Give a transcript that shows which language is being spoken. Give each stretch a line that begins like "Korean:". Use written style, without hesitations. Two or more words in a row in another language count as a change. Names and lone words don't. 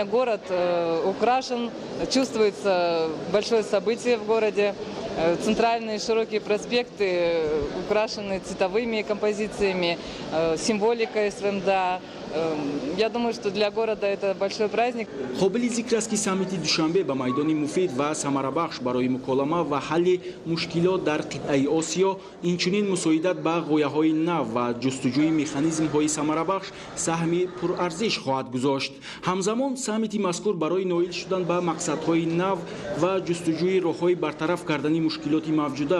Russian: Город украшен, чувствуется большое событие в городе. Центральные широкие проспекты украшены цветовыми композициями, символикой СВМДА. Я думаю, что для города это большой праздник.
Tajik: қобили зикр аст ки саммити душанбе ба майдони муфид ва самарабахш барои муколама ва ҳалли мушкилот дар қитъаи Осиё, инчунин мусоидат ба ғояҳои нав ва ҷустуҷӯи механизмҳои самарабахш саҳми пурарзиш хоҳад гузошт. ҳамзамон саммити мазкур барои ноил шудан ба мақсадҳои нав ва ҷустуҷӯи роҳҳои бартараф кардани мушкилоти мавҷуда